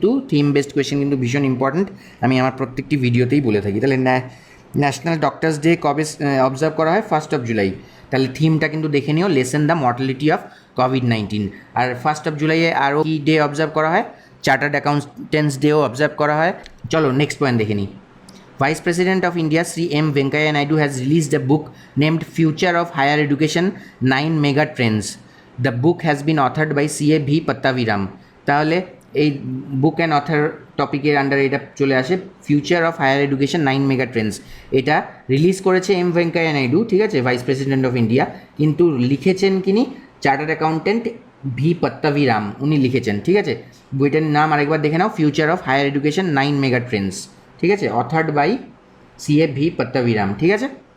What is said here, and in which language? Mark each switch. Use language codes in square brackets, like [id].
[bn] Theme based question কিন্তু ভীষণ important, আমি আমার প্রত্যেকটি ভিডিওতেই বলে থাকি। তাহলে ন্যাশনাল ডক্টরস ডে কবে অবজার্ভ করা হয়, 1st of July। তাহলে থিমটা কিন্তু দেখে নিও, [en] Lesson the mortality of COVID-19. [bn] আর 1st of July আরও কি ডে অবজার্ভ করা হয়, চার্টার্ড অ্যাকাউন্টেন্টস ডেও অবজার্ভ করা হয়। চলো নেক্সট পয়েন্ট দেখে নিই। [en] Vice President of India Sri M. Venkaiah Naidu has released a book named Future of Higher Education 9 Mega Trends. The book has been authored by C.A. V. Pattaviram. [bn] তাহলে এই book and other টপিকের আন্ডারে এটা চলে আসে, future of higher education 9 mega Trends. এটা release করেছে M Venkaiah Naidu, ঠিক আছে, [en] vice president of India, [bn] কিন্তু লিখেছেন কিনি চার্টার্ড অ্যাকাউন্টেন্ট ভি পত্তাভিরাম উনি লিখেছেন, ঠিক আছে। বইটার নাম আরেকবার দেখে নাও, future of higher education 9 mega Trends, ঠিক আছে, [en] authored by [bn] CA ভি পত্তাভিরাম, ঠিক আছে।